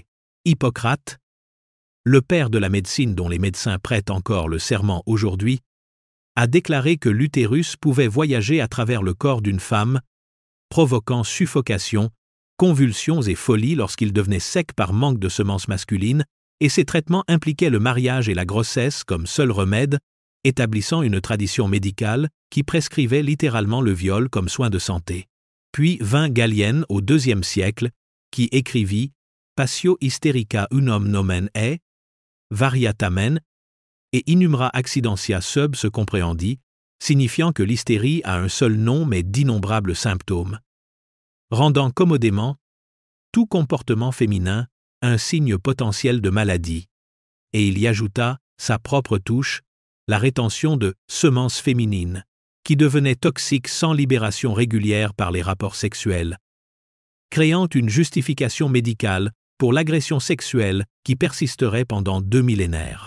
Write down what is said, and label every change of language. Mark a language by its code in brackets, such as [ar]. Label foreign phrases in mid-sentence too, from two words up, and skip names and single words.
[fr] Hippocrate, le père de la médecine dont les médecins prêtent encore le serment aujourd'hui, a déclaré que l'utérus pouvait voyager à travers le corps d'une femme, provoquant suffocation, convulsions et folie lorsqu'il devenait sec par manque de semences masculines, et ces traitements impliquaient le mariage et la grossesse comme seul remède, établissant une tradition médicale qui prescrivait littéralement le viol comme soin de santé. Puis vint Galien au IIe siècle, qui écrivit « [la] Passio hysterica unum nomen est, variatamen » et Inumera accidentia sub se comprehendit, [fr] signifiant que l'hystérie a un seul nom mais d'innombrables symptômes, rendant commodément tout comportement féminin un signe potentiel de maladie, et il y ajouta sa propre touche, la rétention de semences féminines, qui devenait toxique sans libération régulière par les rapports sexuels, créant une justification médicale pour l'agression sexuelle qui persisterait pendant 2 millénaires.